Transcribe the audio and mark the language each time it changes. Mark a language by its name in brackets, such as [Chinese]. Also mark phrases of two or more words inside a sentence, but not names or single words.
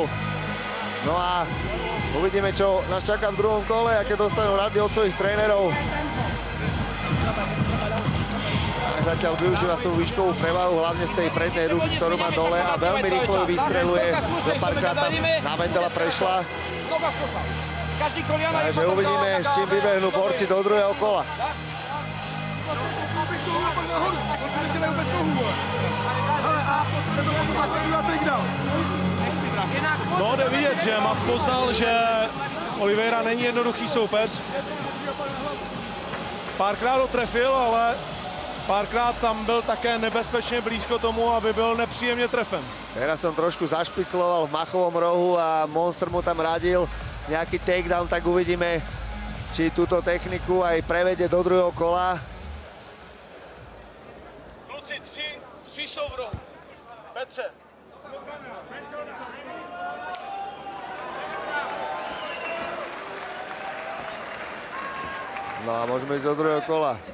[Slovak] No a uvidíme, čo nás čaká v druhom kole, aké dostanú rady od svojich trénerov. A zatiaľ využíva svoju výškovú prevahu, hlavne z tej prednej ruky, ktorú má dole a veľmi rýchlo ju vystreluje. Za párkrát tam na Wendela prešla. Takže uvidíme, s čím vybehnú borci do druhého kola. [Czech] No, jde vidět, že Mach poznal, že Oliveira není jednoduchý soupeř. Párkrát ho trefil, ale párkrát tam byl také nebezpečně blízko tomu, aby byl nepříjemně trefen. [Slovak] Teraz som trošku zašpicloval v Machovom rohu a Monster mu tam radil nejaký takedown, tak uvidíme, či túto techniku aj prevedie do druhého kola. [Czech] Kluci, tři jsou v rohu. Petře. [Slovak] No a môžeme ísť do druhého kola.